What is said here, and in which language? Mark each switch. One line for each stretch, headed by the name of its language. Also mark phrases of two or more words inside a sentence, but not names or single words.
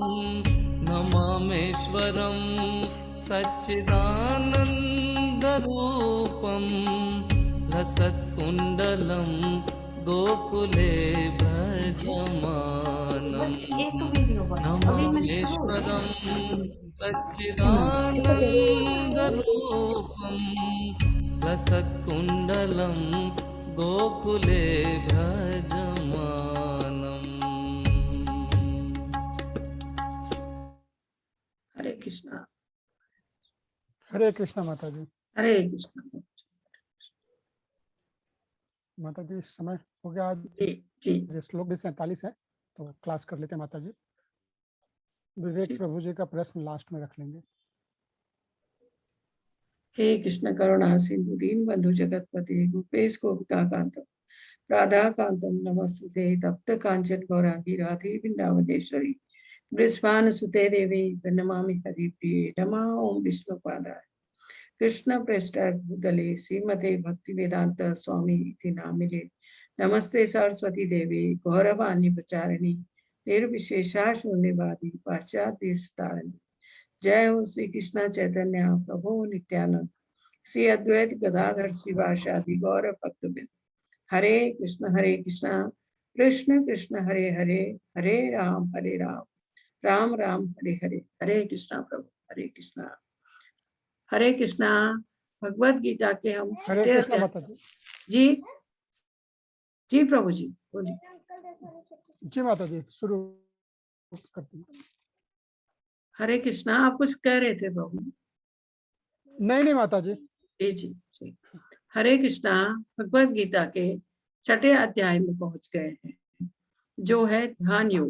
Sanskrit: नममेश्वरं सच्चिदानन्दरूपं लसत्कुण्डलं गोकुले भजमानं नममेश्वरं सच्चिदानन्दरूपं लसत्कुण्डलं गोकुले भजमानम्।
Hindi: हरे कृष्णा। हरे कृष्णा माता जी। हरे कृष्णा। माता जी समय हो गया आज। जी जी ये श्लोक भी 47 है तो क्लास कर लेते हैं माता जी। विवेक ठीक। प्रभु जी का प्रश्न लास्ट में रख लेंगे।
Sanskrit: हे कृष्ण करुणा सिंधु दीन बंधु जगतपति गोपेश गोपिकाकांत राधा कांतम नमस्ते तप्त कांचन गौरांगी राधे वृंदावनेश्वरी वृषभान सुते देवी प्रणमामि हरिप्रिये नमः ओम विष्णुपादाय कृष्ण पृष्ठ भूतले श्रीमते भक्ति वेदांत स्वामी इति नामिने नमस्ते सरस्वती देवी गौरवाणी प्रचारिणी निर्विशेषा शून्यवादी पाश्चात्य तारिणी जय हो श्री कृष्ण चैतन्य प्रभु नित्यानंद श्री अद्वैत गदाधर शिवासादि गौर भक्तवृंद हरे कृष्ण कृष्ण कृष्ण हरे हरे हरे राम राम राम हरे हरे हरे कृष्णा
Hindi: प्रभु हरे कृष्णा भगवत गीता के हम हरे छठे कृष्णा अध्याय- माता जी। जी जी प्रभु जी बोलिए। जी माता जी शुरू करती हूँ। हरे कृष्णा आप कुछ कह रहे थे प्रभु। नहीं माता जी। जी हरे कृष्णा भगवत गीता के छठे अध्याय में पहुंच गए हैं जो है ध्यान योग।